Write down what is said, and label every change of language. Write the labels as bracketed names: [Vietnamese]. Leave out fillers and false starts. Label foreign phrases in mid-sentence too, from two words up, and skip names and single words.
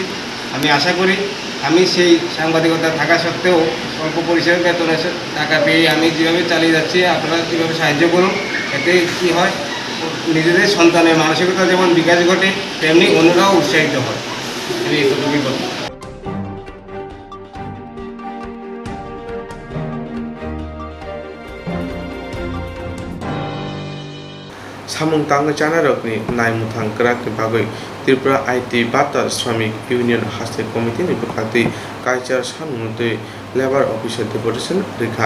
[Bangla] আমি আশা করি আমি সেই সাংবাদিকতা থাকা সত্ত্বেও অল্প পরিসরে বেতনের টাকা পেয়ে আমি যেভাবে চালিয়ে যাচ্ছি, আপনারা কীভাবে সাহায্য করুন। এতে কী হয়, নিজেদের সন্তানের মানসিকতা যেমন বিকাশ ঘটে, তেমনি অন্যরাও উৎসাহিত হয়। আমি এতটুকুই বলব। [Kok Borok] सामुं तांग चानारकनि नायमुथां क्राकनि बागै त्रिपुरा आईटी बाता श्रमिक इउनियन हास्ते कमिटिनि बखाति कालचार सामुंतै [English] labour officer [Kok Borok] डेपुटेसन रेखा